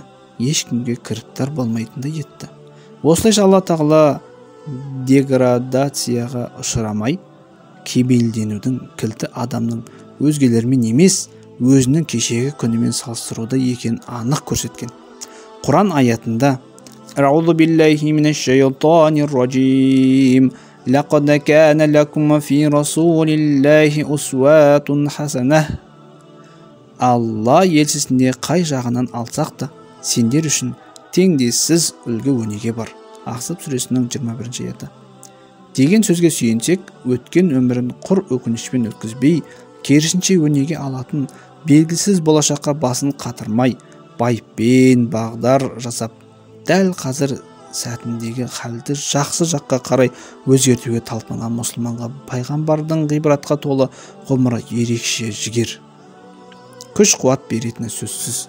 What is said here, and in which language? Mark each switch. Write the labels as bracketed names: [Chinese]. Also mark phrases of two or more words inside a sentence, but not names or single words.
[Kazakh] Ешкімге кіріптар болмайтындай етті. Осылайша Алла тағала деградацияға ұшырамай, кебелденудің кілті адамның өзгелермен емес, өзінің кешегі күнімен салыстыруда екен анық көрсеткен. Құран аятында [Arabic] أعوذ بالله من الشيطان الرجيم. لقد كان لكم في رسول الله أسوة حسنة. [Kazakh] Алла елшісінде қай жағынан алсақ та, сендер үшін теңдессіз үлгі өнеге бар. Ахзаб сүресінің 21 аяты. Деген сөзге сүйенсек, өткен өмірін құр өкінішпен өткізбей, керісінше өнеге алатын, белгісіз болашаққа басын қатырмай, байыппен бағдар жасап, дәл қазір сәтіндегі халді жақсы жаққа қарай өзгертуге талпынған мұсылманға пайғамбардың ғибратқа толы ғұмыры ерекше жігер, күш қуат беретіні сөзсіз.